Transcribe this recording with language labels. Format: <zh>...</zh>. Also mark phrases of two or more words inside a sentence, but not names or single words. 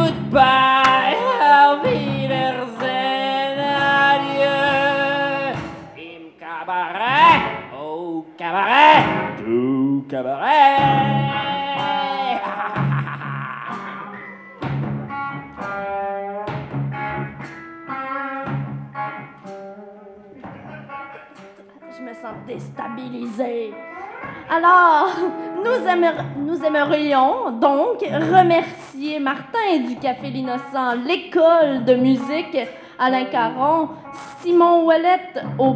<en>Goodbye,</en> <de>auf Wiedersehen, adieu. Im Kabarett, oh Kabarett, du Kabarett.</de> <fr>Je me sens déstabilisée. Alors, nous aimerions donc remercier Martin du Café L'Innocent, l'école de musique, Alain Caron, Simon Ouellette au</fr>